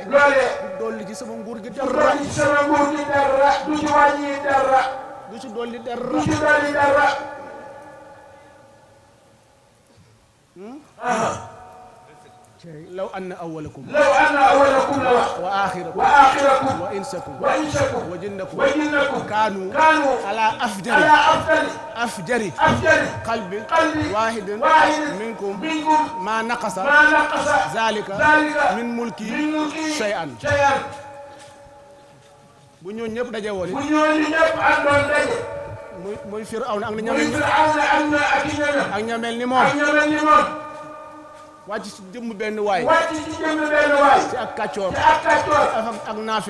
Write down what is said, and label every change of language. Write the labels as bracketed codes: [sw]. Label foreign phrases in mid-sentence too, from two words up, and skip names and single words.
[wo] loolee dolli ci sama nguur gi du dara dolli ci sama nguur gi dara du ci wàññi dara du ci dolli du dara ci dolli dara [ar] لو أن أولكم لو أن أولكم [wo] la wax [ar] وآخركم وآخركم وإنسكم وإنسكم وجنكم وجنكم kaanu kaanu على أفجر ala afjari afjari qalbi qalbi wahidin wahidin minkum minkum ما نقص ما نقص zalika zalika من ملكي من ملكي shay'an shay'an [wo] bu ñooñu ñëpp daje woon bu ñooñu ñëpp àndoon daje muy Firawna ak na muy Firawna am na ak ñoom ak ñamel ni ak moom ñoom ni moom wàcc ci jëmm benn waay wàcc ci jëmm benn waay ci ak kàccoor ci ak kàccoor ak naafeq